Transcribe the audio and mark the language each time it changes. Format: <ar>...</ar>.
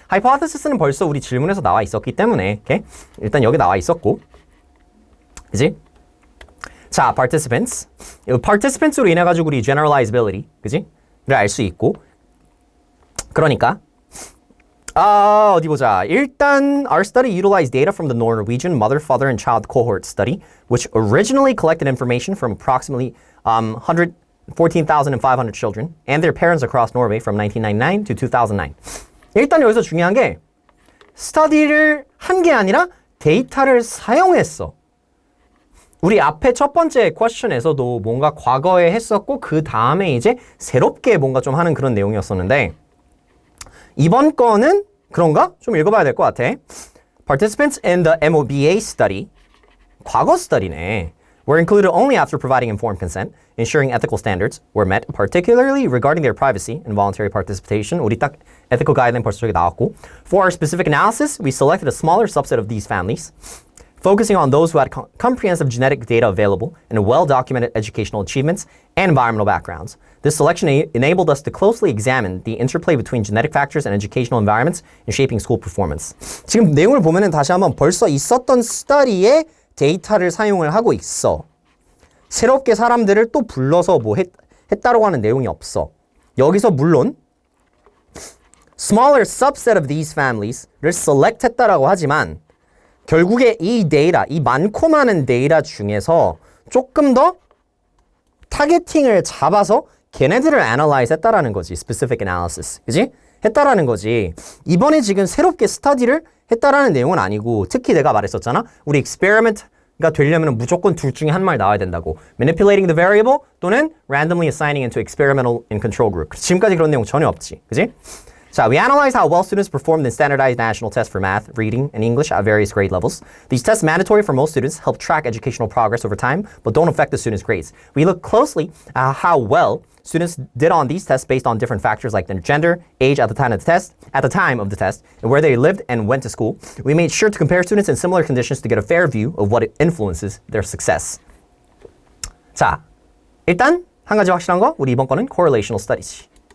<ko>hypothesis는 벌써 우리 질문에서 나와 있었기 때문에, 오케이? 일단 여기 나와 있었고, 그지? 자, participants. participants로 인해 가지고 우리 generalizability, 그지? 를 알 수 있고, 그러니까 어디 보자.</ko> <en>일단 our study utilized data from the Norwegian mother, father, and child cohort study, which originally collected information from approximately 114,500 children and their parents across Norway from 1999 to 2009.</en> <ko>일단 여기서 중요한 게 스터디를 한 게 아니라 데이터를 사용했어. 우리 앞에 첫 번째 퀘스천에서도 뭔가 과거에 했었고 그 다음에 이제 새롭게 뭔가 좀 하는 그런 내용이었었는데 이번 거는 그런가? 좀 읽어봐야 될 것 같아.</ko> <en>Participants in the MOBA study,</en> <ko>과거 스터디네,</ko> <en>were included only after providing informed consent, ensuring ethical standards were met, particularly regarding their privacy and voluntary participation.</en> <ko>우리 딱 ethical guideline 벌써 저기 나왔고.</ko> <en>For our specific analysis, we selected a smaller subset of these families. focusing on those who had comprehensive genetic data available and well-documented educational achievements and environmental backgrounds. This selection enabled us to closely examine the interplay between genetic factors and educational environments in shaping school performance.</en> <ko>지금 내용을 보면은 다시 한번 벌써 있었던 스터디의 데이터를 사용을 하고 있어. 새롭게 사람들을 또 불러서 뭐 했다라고 하는 내용이 없어. 여기서 물론 smaller subset of these families를 select 했다라고 하지만 결국에 이 데이터, 이 많고 많은 데이터 중에서 조금 더 타겟팅을 잡아서 걔네들을 analyze 했다라는 거지. specific analysis. 그지? 했다라는 거지. 이번에 지금 새롭게 스터디를 했다라는 내용은 아니고 특히 내가 말했었잖아. 우리 experiment가 되려면 무조건 둘 중에 한 말 나와야 된다고.</ko> <en>manipulating the variable 또는 randomly assigning into experimental and control group.</en> <ko>지금까지 그런 내용 전혀 없지. 그지?</ko> <en>자, we analyze how well students performed in standardized national tests for math, reading, and English at various grade levels. These tests, mandatory for most students, help track educational progress over time, but don't affect the students' grades. We look closely at how well students did on these tests based on different factors like their gender, age at the time of the test, and where they lived and went to school. We made sure to compare students in similar conditions to get a fair view of what influences their success.</en> <ko>자, 일단 한 가지 확실한 거, 우리 이번 거는 correlational studies.</ko>